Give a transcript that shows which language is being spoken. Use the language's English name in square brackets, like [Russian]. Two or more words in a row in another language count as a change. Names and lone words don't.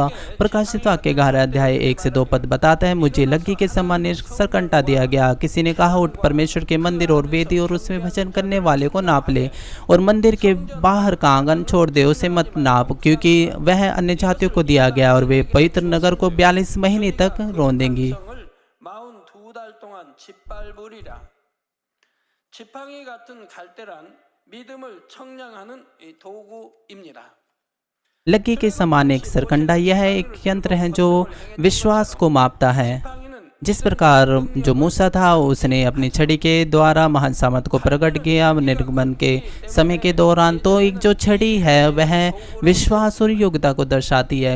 [Hindi] प्रकाशित वाक्य 11 अध्याय 1 से 2 पद बताता है, मुझे लग्गी के समान सरकंटा दिया गया। किसी ने कहा, उठ परमेश्वर के मंदिर और वेदी और उसमें भजन करने वाले को नाप ले और मंदिर के बाहर का आंगन छोड़ दे, उसे मत नाप, क्योंकि वह अन्य जातियों को दिया गया और वे पवित्र नगर को 42 महीने तक रौंदेंगी। [Korean] 지팡이 같은 갈대란 믿음을 청량하는 도구입니다. [Hindi] लग्गी के समान एक सरकंडा यह एक यंत्र है जो विश्वास को मापता है। जिस प्रकार जो मूसा था उसने अपनी छड़ी के द्वारा महान सामर्थ को प्रकट किया निर्गमन के समय के दौरान, तो एक जो छड़ी है वह विश्वास और योग्यता को दर्शाती है।